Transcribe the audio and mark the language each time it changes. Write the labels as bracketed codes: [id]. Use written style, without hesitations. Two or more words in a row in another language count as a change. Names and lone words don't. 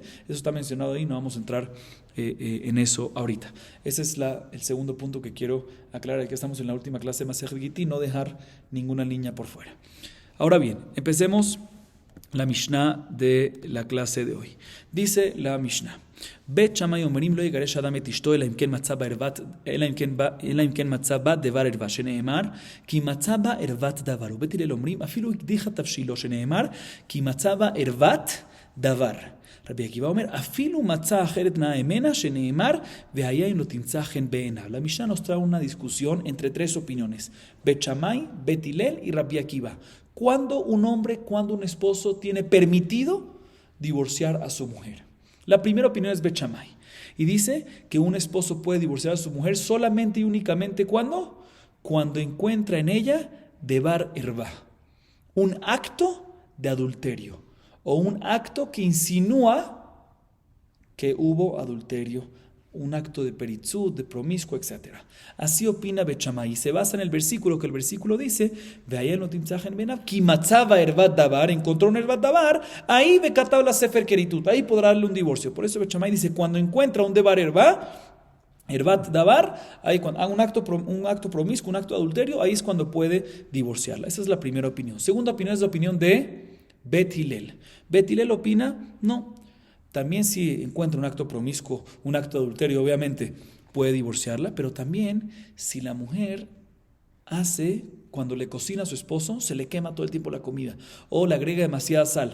[es] Eso está mencionado ahí, no vamos a entrar en eso ahorita. Ese es el segundo punto que quiero aclarar. Aquí estamos en la última clase de Masejet Gitin, no dejar ninguna línea por fuera. Ahora bien, empecemos la Mishnah de la clase de hoy. Dice la Mishnah: [he] בית שמאי אומרים לא יגרש אדם את אשתו אלא אם כן מצא בה דבר ערוה שנאמר כי מצא בה ערות דבר ובית הלל אומרים אפילו הקדיחה תבשילו שנאמר כי מצא בה ערוות דבר. רבי עקיבא אומר, אפילו מצא אחרת נאה ממנה, שנאמר, והיה אם לא תמצא חן בעיניו. [es] La Mishnah nos trae una discusión entre tres opiniones: Bet Shammai, Bet Hillel y Rabbi Akiva. ¿Cuándo un esposo tiene permitido divorciar a su mujer? La primera opinión es Bet Shammai, y dice que un esposo puede divorciar a su mujer solamente y únicamente cuando encuentra en ella [he] דבר ערוה, [es] un acto de adulterio, o un acto que insinúa que hubo adulterio, un acto de peritzut, de promiscuo, etc. Así opina Bet Shammai, y se basa en el versículo, que el versículo dice, encontró un [he] ערות דבר, [es] ahí [he] וכתב לה ספר כריתות, [es] ahí podrá darle un divorcio. Por eso Bet Shammai dice, cuando encuentra un [he] דבר ערות דבר, [es] ahí cuando haga un acto promiscuo, un acto de adulterio, ahí es cuando puede divorciarla. Esa es la primera opinión. Segunda opinión es la opinión de Bet Hillel. Bet Hillel opina, no. También si encuentra un acto promiscuo, un acto de adulterio, obviamente puede divorciarla, pero también si la mujer cuando le cocina a su esposo, se le quema todo el tiempo la comida, o le agrega demasiada sal.